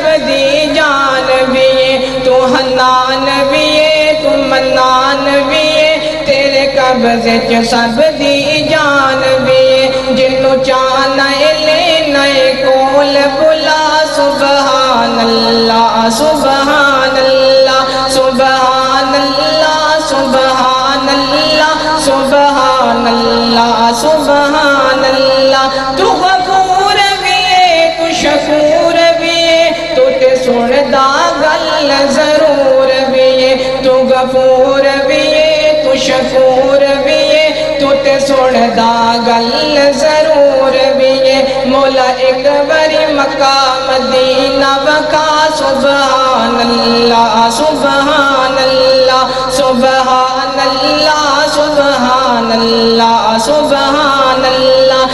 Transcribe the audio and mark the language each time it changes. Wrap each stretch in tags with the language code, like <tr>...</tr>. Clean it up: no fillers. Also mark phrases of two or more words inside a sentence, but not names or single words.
<pa>دی جان بھی ہے، تو حنان بھی ہے تو منان بھی ہے، تیرے قبضے چ سب دی جان بھی ہے، جنو چاہنا لینا کول بلا،</pa> <ar>سبحان اللہ سبحان اللہ سبحان اللہ سبحان اللہ سبحان اللہ سبحان اللہ۔</ar> <pa>تو غفور بھی ہے تو شکور بھی ہے، تو تے سندا گل ضرور بھی ہے، تو غفور بھی ہے تو شکور بھی ہے، تو تے سندا گل ضرور بھی ہے، مولا ایک باری مکہ مدینہ وکا،</pa> <ar>سبحان اللہ سبحان اللہ سبحان اللہ سبحان اللہ سبحان اللہ۔</ar>